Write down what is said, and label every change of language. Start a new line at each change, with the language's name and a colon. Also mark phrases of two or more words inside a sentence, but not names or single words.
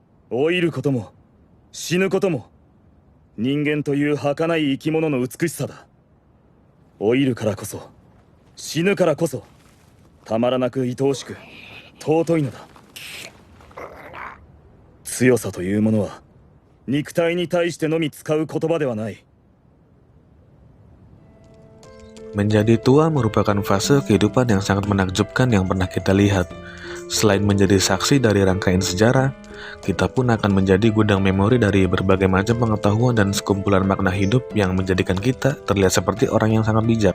Japanese: 老いることも死ぬことも人間という儚い生き物の美しさだ。老いるからこそ死ぬからこそたまらなく愛おしく尊いのだ。強さというものは肉体に対してのみ使う言葉ではない。
Indonesian: Menjadi tua merupakan fase kehidupan yang sangat menakjubkan yang pernah kita lihat. Selain menjadi saksi dari rangkaian sejarah, kita pun akan menjadi gudang memori dari berbagai macam pengetahuan dan sekumpulan makna hidup yang menjadikan kita terlihat seperti orang yang sangat bijak.